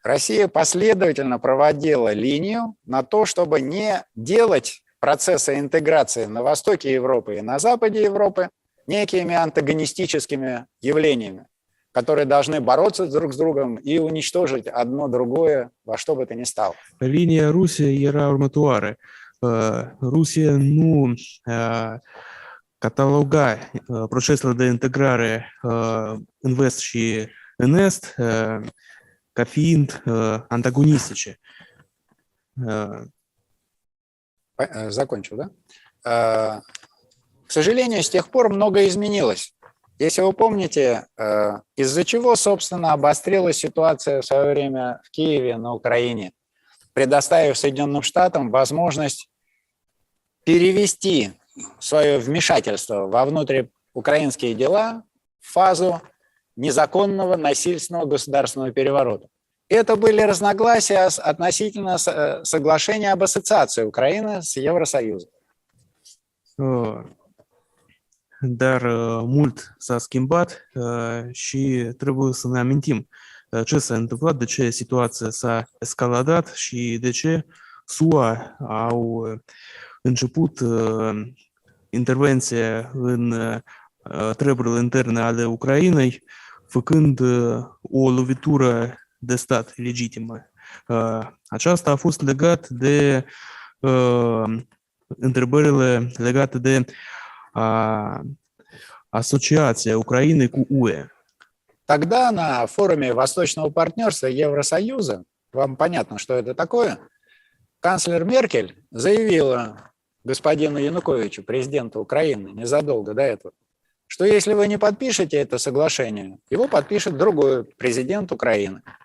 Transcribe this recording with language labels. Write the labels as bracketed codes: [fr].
[ru] Россия последовательно проводила линию на то, чтобы не делать процессы интеграции на востоке Европы и на западе Европы некими антагонистическими явлениями, которые должны бороться друг с другом и уничтожить одно другое во что бы то ни стало. [ro] Linia Rusiei era următoare. Rusia nu cataloga procesele de integrare în vest și în est ca fiind antagonistice. [ru] Закончил, да? К сожалению, с тех пор многое изменилось. Если вы помните, из-за чего, собственно, обострилась ситуация в свое время в Киеве, на Украине, предоставив Соединенным Штатам возможность перевести свое вмешательство во внутриукраинские дела в фазу незаконного насильственного государственного переворота. Это были разногласия относительно соглашения об ассоциации Украины с Евросоюзом. [ro] Dar mult s-a schimbat și trebuie să ne amintim ce s-a întâmplat, de ce situația s-a escaladat și de ce SUA au început intervenția în treburile interne ale Ucrainei, făcând o lovitură de stat legitimă. Aceasta a fost legat de întrebările legate de [ru] асоциация Украины к УЭ. Тогда на форуме Восточного партнерства Евросоюза, вам понятно, что это такое, канцлер Меркель заявила господину Януковичу, президенту Украины, незадолго до этого, что если вы не подпишете это соглашение, его подпишет другой президент Украины.